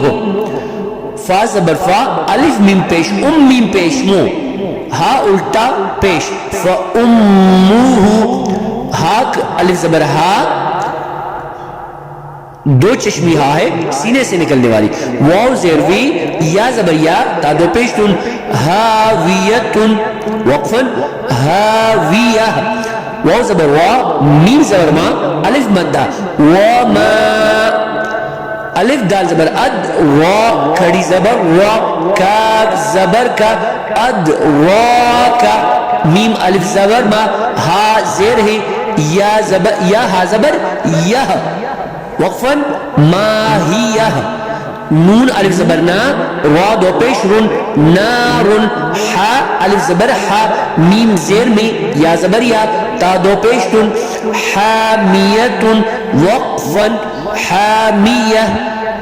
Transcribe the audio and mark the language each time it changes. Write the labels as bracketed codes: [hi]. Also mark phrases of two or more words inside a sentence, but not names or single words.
[ur] فا زبر فا، الف میم پیش ام، میم پیش مو، ہا الٹا پیش، فَأُمُّهُ، ہا الف زبر ہا، دو چشمی ہا ہے سینے سے نکلنے والی، واو زیر وی، یا زبر یا، تا دو پیش تن، ہاویتن وقفاً ہاویہ. واو زبر وا، میم زبر ما، الف مدہ، وما، الف دال زبر اد، وا کھڑی زبر وا، کاف زبر کا اد وا کا، میم الف زبر ما، ہا زیر ہے، یا زبر یا ہا زبر یا، وقفاً ماہیہ، نون الف زبر نا، را دو پیش رن، نارن، ہا الف زبر ہا، میم زیر میں، یا زبر یا، تا دو پیش تن، حامیتن، وقفاً حامیہ.